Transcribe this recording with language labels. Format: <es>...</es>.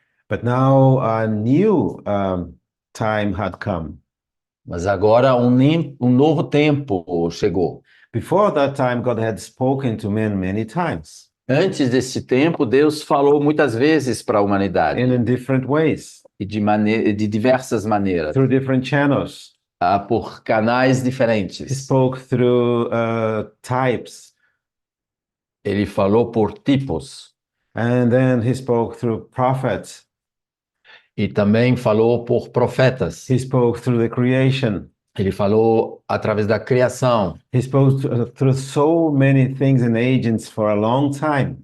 <en>But now a new time had come.</en> <pt>Mas agora um novo tempo chegou.</pt> <en>Before that time, God had spoken to men many times.</en> <pt>Antes desse tempo, Deus falou muitas vezes para a humanidade.</pt> <en>And in different ways.</en> <pt>E de diversas maneiras.</pt> <en>Through different channels.</en> <pt>Por canais</pt> <en>He</en> <pt>diferentes.</pt> <en>spoke through types.</en> <pt>Ele falou por tipos.</pt> <en>And then he spoke through prophets.</en> <pt>E também falou por profetas.</pt> <en>He spoke through the creation.</en> <pt>Ele falou através da criação.</pt> <en>He spoke through so many things and agents for a long time.</en>